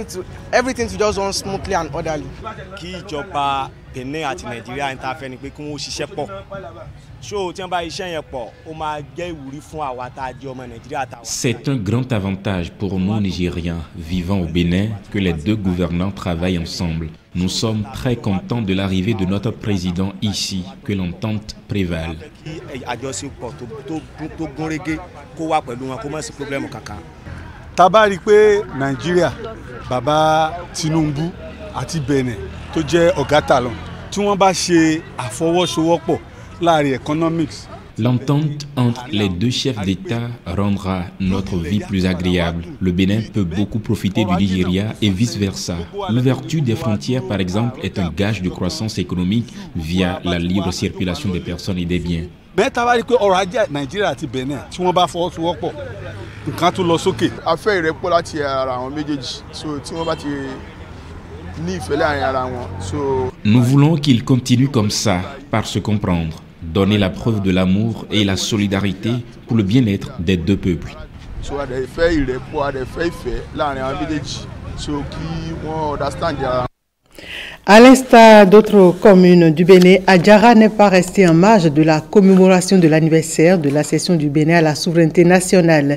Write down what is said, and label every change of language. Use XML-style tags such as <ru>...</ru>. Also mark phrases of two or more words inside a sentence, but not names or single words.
<fr>C'est un grand avantage pour nous Nigériens vivant au Bénin que les deux gouvernants travaillent ensemble. Nous sommes très contents de l'arrivée de notre président ici, que l'entente prévale.</fr> <yo>Tabarikpe Nigeria, Baba Tinubu àti Benin tó jẹ́ Ọ̀gá Talon tí wọ́n bá ṣe àfọwọ́sowọ́pọ̀ láàrin economics.</yo> <fr>L'entente entre les deux chefs d'État rendra notre vie plus agréable. Le Bénin peut beaucoup profiter du Nigeria et vice-versa. L'ouverture des frontières, par exemple, est un gage de croissance économique via la libre circulation des personnes et des biens.</fr> <yo>Mais tabarikpe ọrọ̀ ajé Nigeria àti Benin tí wọ́n bá fọwọ́sowọ́pọ̀ nǹkan tó lọ sókè. A fẹ́ ìrẹ́pọ̀ láti ara àwọn méjèèjì, so tí wọ́n bá ti ní ìfẹ́ láàrin ara wọn.</yo> <fr>Nous voulons qu'ils continuent comme ça, par se comprendre. Donner la preuve de l'amour et la solidarité pour le bien-être des deux peuples. À l'instar d'autres communes du Bénin, Adjara n'est pas resté en marge de la commémoration de l'anniversaire de l'accession du Bénin à la souveraineté nationale.</fr>